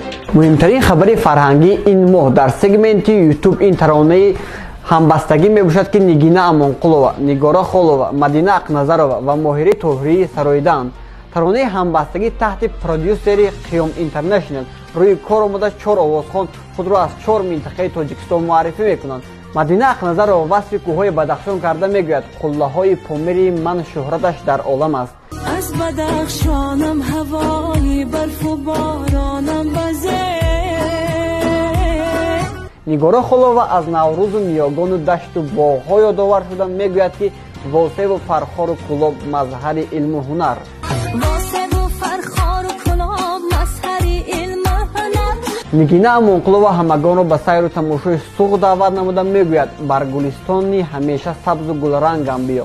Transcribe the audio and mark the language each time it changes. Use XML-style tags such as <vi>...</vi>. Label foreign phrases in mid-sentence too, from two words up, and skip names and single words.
<tg>муҳимтарин хабари фарҳангии ин моҳ дар сегменти YouTube ин таронаи ҳамбастагӣ мебошад, ки Нигина Амонқулова, Нигора Холова, Мадина Ақназарова ва Моҳири Тоҳирӣ сароидаанд. таронаи ҳамбастагӣ таҳти продюсери Қиём Интернешнл рӯи кор омада 4 овозхон худро аз 4 минтақаи Тоҷикистон муаррифӣ мекунанд. Мадина Ақназарова васфи кӯҳҳои Бадахшон карда мегӯяд: қуллаҳои помири ман шӯҳраташ дар олам аст.</tg> <fa>از بدخشانم هوای برف و بارانم بزه.</fa> <tg>Нигора Холова аз Наврӯзу Миёгону дашту боғҳо ёдовар шуда мегӯяд, ки восеву фархору кӯлоб мазҳари илму ҳунар. Нигина Амонқулова ҳамагонро ба сайру тамошои суғ даъват намуда мегӯяд: бар гулистони ҳамеша сабзу гулрангам биё.</tg>